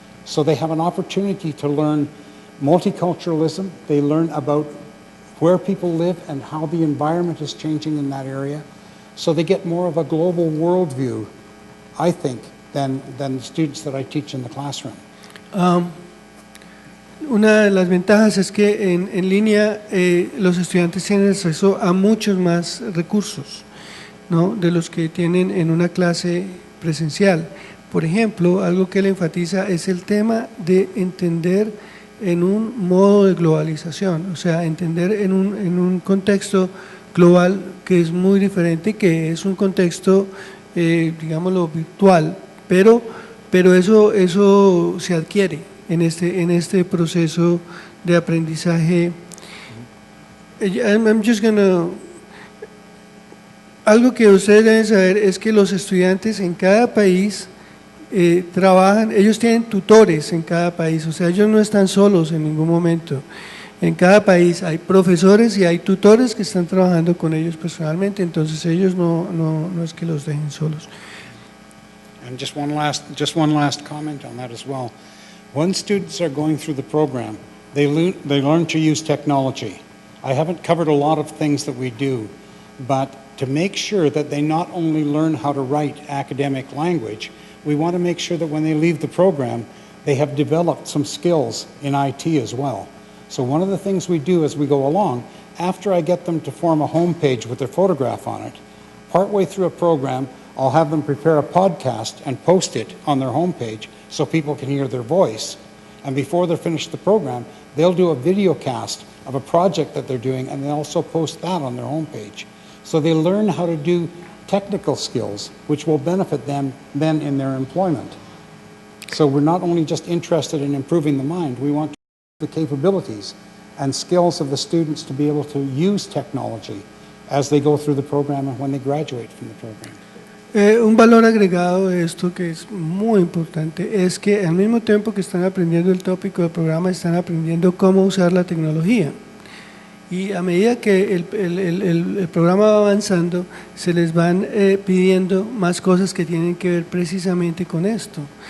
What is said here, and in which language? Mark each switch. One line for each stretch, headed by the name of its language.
English: So they have an opportunity to learn multiculturalism. They learn about where people live and how the environment is changing in that area. So they get more of a global worldview, I think, than the students that I teach in the classroom.
Spanish: Una de las ventajas es que en línea los estudiantes tienen acceso a muchos más recursos, ¿no?, de los que tienen en una clase presencial. Por ejemplo, algo que él enfatiza es el tema de entender en un modo de globalización, o sea, entender en un contexto global que es muy diferente, que es un contexto, digámoslo, virtual, pero eso se adquiere en este proceso de aprendizaje.
English: I'm just gonna,
Spanish: algo que ustedes deben saber es que los estudiantes en cada país trabajan, ellos tienen tutores en cada país, o sea, ellos no están solos en ningún momento. En cada país hay profesores y hay tutores que están trabajando con ellos personalmente, entonces ellos no es que los dejen solos.
English: And just one last comment on that as well. When students are going through the program, they learn to use technology. I haven't covered a lot of things that we do, but to make sure that they not only learn how to write academic language, we want to make sure that when they leave the program, they have developed some skills in IT as well. So one of the things we do as we go along, after I get them to form a home page with their photograph on it, partway through a program, I'll have them prepare a podcast and post it on their home page so people can hear their voice. And before they're finished the program, they'll do a video cast of a project that they're doing, and they'll also post that on their home page. So they learn how to do technical skills, which will benefit them then in their employment. So we're not only just interested in improving the mind, we want the capabilities and skills of the students to be able to use technology as they go through the program and when they graduate from the program.
Spanish: Un valor agregado de esto que es muy importante es que al mismo tiempo que están aprendiendo el tópico del programa, están aprendiendo cómo usar la tecnología. Y a medida que el programa va avanzando, se les van pidiendo más cosas que tienen que ver precisamente con esto.